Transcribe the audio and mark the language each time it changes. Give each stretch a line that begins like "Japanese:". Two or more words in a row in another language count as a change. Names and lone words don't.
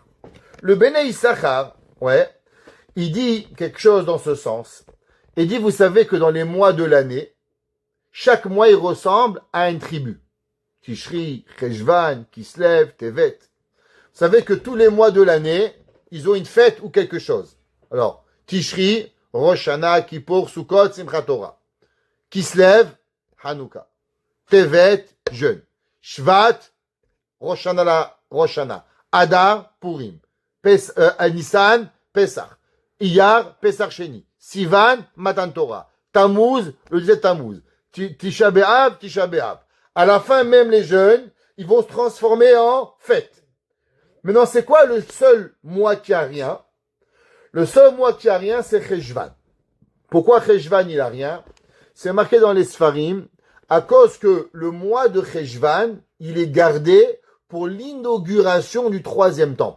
French: Le Béné Issachar, ouais, il dit quelque chose dans ce sens. Il dit, vous savez que dans les mois de l'année, chaque mois, il ressemble à une tribu. Tishri, Cheshvan, Kislev, Tevet. Vous savez que tous les mois de l'année, ils ont une fête ou quelque chose. Alors, Tishri, Rosh Hashanah, Kippour, Sukkot, Simchat Torah. Kislev, Hanouka. Tevet, jeûne. Shvat, Rosh Hashanah. Adar, Purim. Nissan, Pesach. Iyar, Pesach Sheni. Sivan, Matan Torah. Tammuz, le 17 Tammuz. Tisha B'Av, Tisha B'Av. À la fin, même les jeunes, ils vont se transformer en fête. Maintenant, c'est quoi le seul mois qui a rien? Le seul mois qui a rien, c'est Cheshvan. Pourquoi Cheshvan, il a rien? C'est marqué dans les Sfarim, à cause que le mois de Cheshvan, il est gardé pour l'inauguration du troisième temple.